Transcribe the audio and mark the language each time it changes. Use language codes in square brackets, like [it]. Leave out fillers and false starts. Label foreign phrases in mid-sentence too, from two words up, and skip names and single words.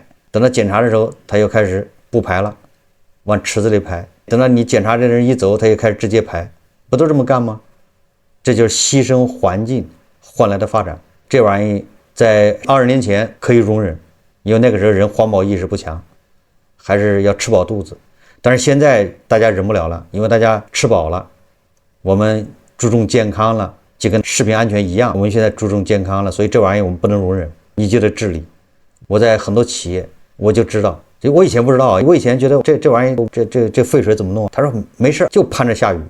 [zh] 等到檢查的時候，他又開始不排了，往池子裡排。等到你檢查的人一走，他又開始直接排。不都這麼幹嗎？這就是犧牲環境換來的發展。這玩意在20年前可以容忍，因為那個時候人環保意識不強，還是要吃飽肚子。但是現在大家忍不了了，因為大家吃飽了，我們注重健康了，就跟食品安全一樣，我們現在注重健康了，所以這玩意我们不能容忍，你就得治理。我在很多企業我就知道，就我以前不知道，我以前覺得這玩意這廢水怎麼弄？他說沒事，就盼着下雨。